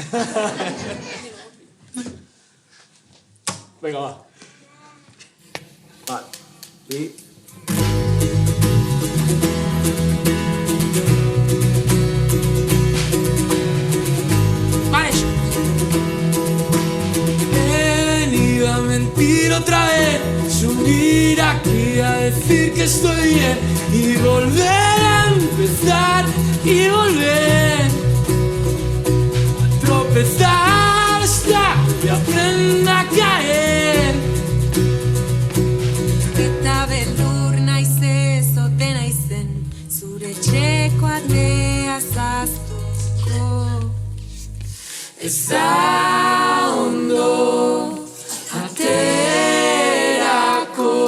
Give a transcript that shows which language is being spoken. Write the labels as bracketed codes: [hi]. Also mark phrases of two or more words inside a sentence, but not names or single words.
[es] Venga, va. [eu] Bat, bi... [es] Venido a mentir otra vez, subir aquí a decir que estoy bien y volver a empezar y volver a tropezar hasta que aprenda a caer. [eu] Eta beldur naiz ez ote naizen, zure etxeko atea zaztuko. Ez da ondo aterako.